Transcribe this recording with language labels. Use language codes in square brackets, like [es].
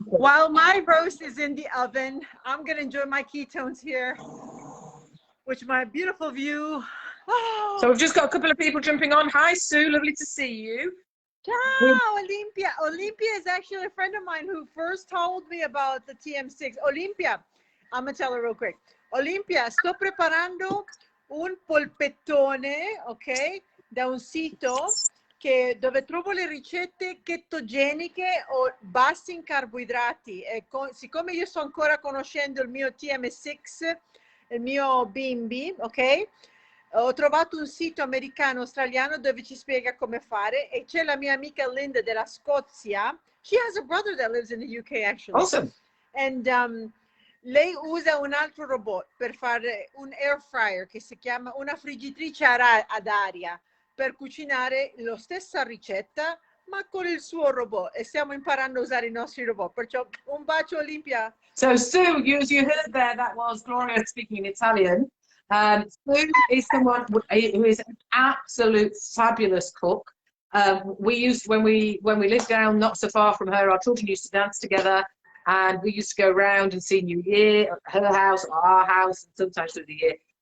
[en] while my roast is in the oven, I'm gonna enjoy my ketones here, with my beautiful view. So we've just got a couple of people jumping on. Hi, Sue. Lovely to see you. Ciao, Olympia. Olympia is actually a friend of mine who first told me about the TM6. Olympia, I'm gonna tell her real quick. [it] Olympia, sto preparando un polpettone, ok, da un sito dove trovo le ricette ketogeniche o bassi in carboidrati. E siccome io sto ancora conoscendo il mio TM6, il mio bimbi, ok? Ho trovato un sito americano australiano dove ci spiega come fare, e c'è la mia amica Linda della Scozia. [en] She has a brother that lives in the UK actually. Awesome. [it] And lei usa un altro robot per fare un air fryer che si chiama una friggitrice ad aria per cucinare la stessa ricetta ma con il suo robot, e stiamo imparando a usare i nostri robot. Perciò un bacio, Olympia. [en] So Sue, as you heard there, that was Gloria speaking in Italian. Sue is someone who is an absolute fabulous cook. When we lived down not so far from her, our children used to dance together, and we used to go around and see New Year at her house or our house, and sometimes through the year.